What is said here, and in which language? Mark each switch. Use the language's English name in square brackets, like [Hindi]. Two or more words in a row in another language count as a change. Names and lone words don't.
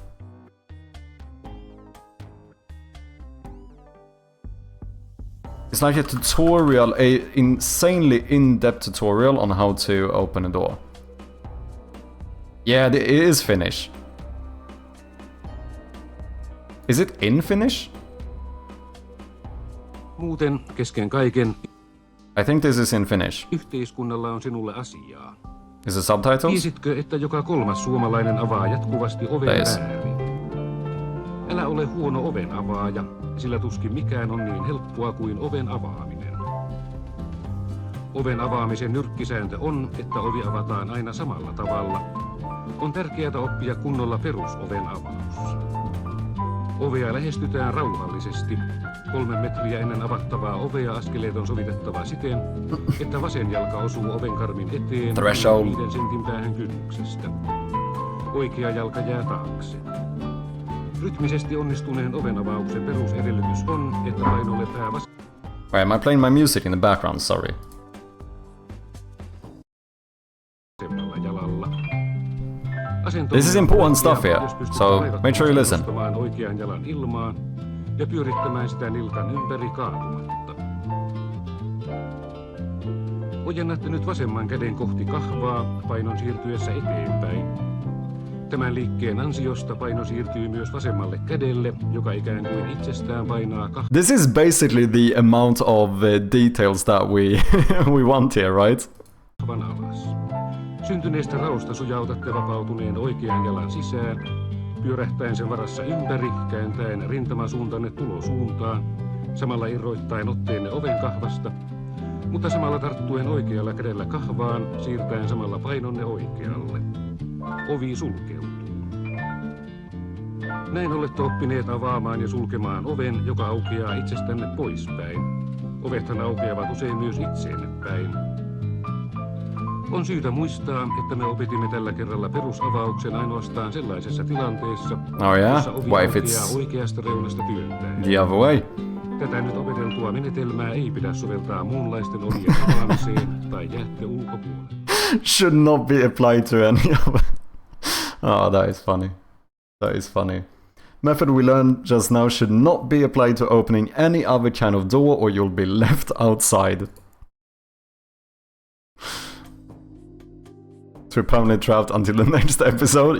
[English] It's like a tutorial, a insanely in-depth tutorial on how to open a door. Yeah, it is Finnish. Is it in Finnish? [Finnish] Muuten, kesken kaiken, [English] I think this is in Finnish. [Finnish] yhteiskunnalla on sinulle asiaa. [English] Is it subtitles? [Finnish] Tiesitkö, että joka kolmas suomalainen avaa jatkuvasti oven väärin? Älä ole huono oven avaaja, sillä tuskin mikään on niin helppoa kuin oven avaaminen. Oven avaamisen nyrkkisääntö on, että ovi avataan aina samalla tavalla. On tärkeää oppia kunnolla perusoven avaus. Ovea lähestytään rauhallisesti. 3 metriä ennen avattavaa ovea askeleet on sovitettava siten, että vasen jalka osuu oven karmin eteen Threshold. 5 sentin päähän kynnyksestä. Oikea jalka jää taakse. Rytmisesti onnistuneen oven avauksen perusedellytys on, että painolle pää [English] Wait, am I playing my music in the background? Sorry. [Finnish] vasemmalla jalalla. Asento [English] This is important stuff here, [Finnish] jos pystyt so vaivattomasti [English] make sure you listen. [Finnish] nostamaan oikean jalan ilmaan ja pyörittämään sitä nilkan ympäri kaatumatta. Ojennatte nyt vasemman käden kohti kahvaa painon siirtyessä eteenpäin. Tämän liikkeen ansiosta paino siirtyy myös vasemmalle kädelle, joka ikään kuin itsestään painaa [English] This is basically the amount of details that we we want here, right? [Finnish] kahvan alas. Syntyneestä raosta sujautatte vapautuneen oikean jalan sisään, pyörähtäen sen varassa ympäri, kääntäen rintamasuuntanne tulosuuntaan, samalla irroittaen otteenne oven kahvasta, mutta samalla tarttuen oikealla kädellä kahvaan, siirtäen samalla painonne oikealle. Ovi sulkeutuu. Näin olette oppineet avaamaan ja sulkemaan oven, joka aukeaa itsestänne poispäin. Ovethan aukeavat usein myös itseenne päin. On syytä muistaa, että me opetimme tällä kerralla perusavauksen ainoastaan sellaisessa tilanteessa, [English] Oh yeah? [Finnish] jossa ovi [English] What if [Finnish] aukeaa it's oikeasta reunasta työntäen. [English] the other way? [Finnish] Tätä nyt opeteltua menetelmää ei pidä soveltaa muunlaisten ovien avaamiseen tai jäätte ulkopuolelle. [English] Should not be applied to any of it. Oh, that is funny. That is funny. Method we learned just now should not be applied to opening any other kind of door or you'll be left outside. So we're permanently trapped until the next episode?